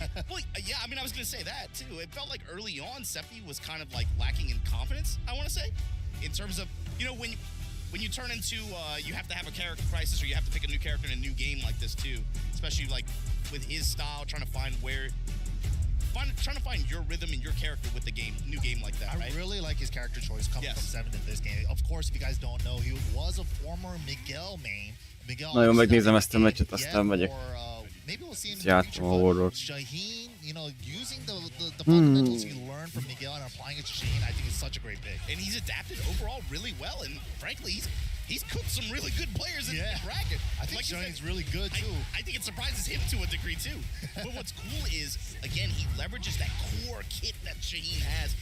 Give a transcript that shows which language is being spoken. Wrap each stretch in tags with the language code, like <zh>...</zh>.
<en>Well, yeah, I mean, I was going to say that too. It felt like early on, Sephi was kind of like lacking in confidence, I want to say, in terms of, when you turn into, you have to have a character crisis, or you have to pick a new character in a new game like this too, especially like with his style, trying to find where trying to find your rhythm and your character with the game, new game like that, right? I really like his character choice coming from Seven in this game. Of course, if you guys don't know, he was a former Miguel main.</en> <hu>Nagyon megnézem ezt a meccset, aztán megyek.</hu> <en>Maybe we'll see him in the</en> <hu>Játszom</hu> <en>future,</en> <hu>a horror.</hu> <en>but Shaheen, you know, using the fundamentals he learned from Miguel and applying it to Shaheen, I think is such a great pick. And he's adapted overall really well, and frankly, he's cooked some really good players in the bracket. I think Shaheen's really good too. I think it surprises him to a degree too. But what's cool is, again, he leverages that core kit that Shaheen has.</en>